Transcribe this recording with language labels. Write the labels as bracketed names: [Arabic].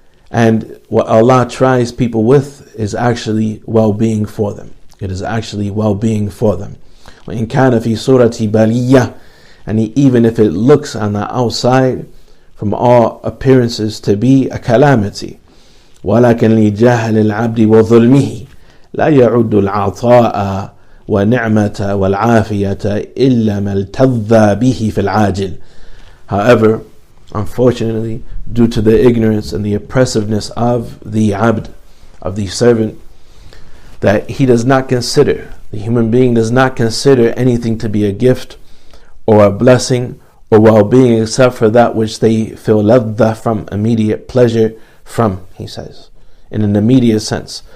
[English] And what Allah tries people with is actually well-being for them. It is actually well-being for them. [Arabic] وإن كان في صورة بلية, [English] and even if it looks on the outside from all appearances to be a calamity. [Arabic] ولكن لجهل العبد وظلمه لا يعد العطاء ونعمة والعافية إلا ما التذى به في العاجل. [English] However, unfortunately, due to the ignorance and the oppressiveness of the abd, of the servant, that he does not consider, the human being does not consider anything to be a gift or a blessing or well-being except for that which they feel ladha from, immediate pleasure from, he says, in an immediate sense.